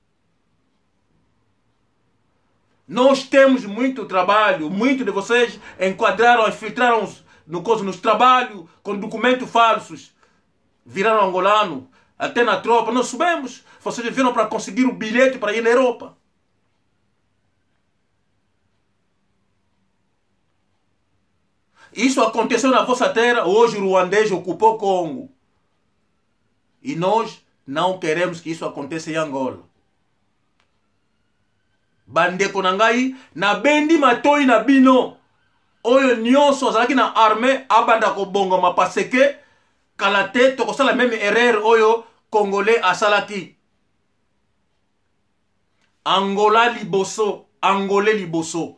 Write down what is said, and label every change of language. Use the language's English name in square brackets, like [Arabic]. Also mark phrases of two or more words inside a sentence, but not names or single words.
[Portuguese] Nós temos muito trabalho, muito de vocês enquadraram, infiltraram nos trabalhos com documentos falsos, viraram angolano, até na tropa, nós subimos, vocês viram para conseguir o bilhete para ir na Europa. Isso aconteceu na vossa terra, hoje o ruandês ocupou o Congo. E nós não queremos que isso aconteça em Angola. [Lingala] Bandeko nangai na bendi matoi na bino oyo nyonso azalaki na armée abanda ko bongo mapaseke kala te tokosala [French] même erreur [Lingala] oyo congolais asalaki. Angola liboso, angolais liboso.